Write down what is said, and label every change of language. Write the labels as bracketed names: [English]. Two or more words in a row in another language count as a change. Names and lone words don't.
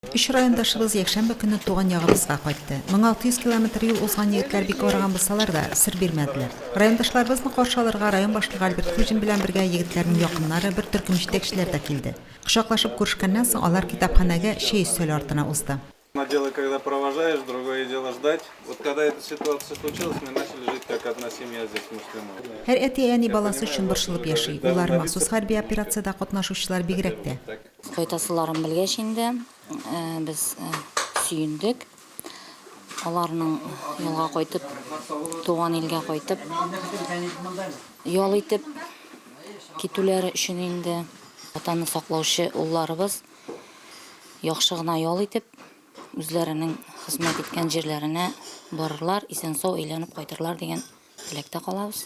[Tatar] Үч райондашыбыз якшәмбе көнне туган ягыбызга кайтты. 1600 км юл узган егетләр бик арыган булсалар да сер бирмәделәр. Райондашларыбызны каршы алырга район башлыгы Альберт Хуҗин белән бергә егетләрнең якыннары, бер төркем җитәкчеләр дә килде. Кочаклашып күрешкәннән соң алар китапханәгә чәй өстәле артына узды. [Russian] Одно дело, когда провожаешь, другое дело ждать. Вот когда эта ситуация случилась, мы начали жить как одна семья здесь муслимов. [Tatar] Һәр әти әни баласы өчен борчылып яши. Улар махсус хәрби операциядә катнашучылар бигрәк тә. Кайтасыларын белгәч инде без сөендек. Аларның юлга кайтып, туган илгә кайтып, ял итеп китүләре өчен инде ватанны саклаучы улларыбыз яхшы гына ял итеп, үзләренең хезмәт иткән җирләренә барырлар, исән-сау әйләнеп кайтырлар дигән теләктә калабыз.